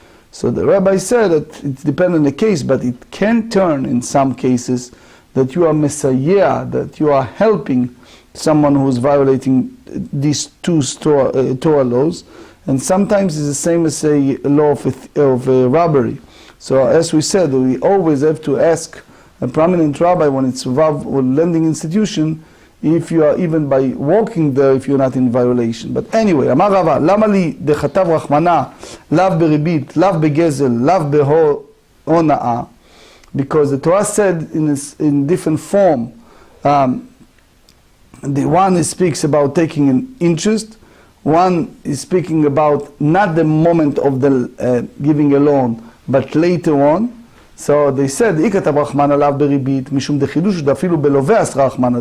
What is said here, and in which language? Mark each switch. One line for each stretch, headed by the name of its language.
English: So the rabbi said that it depends on the case, but it can turn in some cases that you are messiah, that you are helping someone who is violating these two Torah laws, and sometimes it's the same as a law of robbery. So as we said, we always have to ask a prominent rabbi when it's involved with lending institution, if you are even by walking there, if you're not in violation. But anyway,
Aramaic: אמר רבא, למה לי דכתב רחמנה, לאו בריבית, לאו בגזל, לאו בהונאה?
English: Because the Torah said in different form, the one speaks about taking an interest, one is speaking about not the moment of the giving a loan, but later on. So they said,
Aramaic: "Ikatab Rachmana lav beribit mishum dechidush dafilu belove asra Rachmana."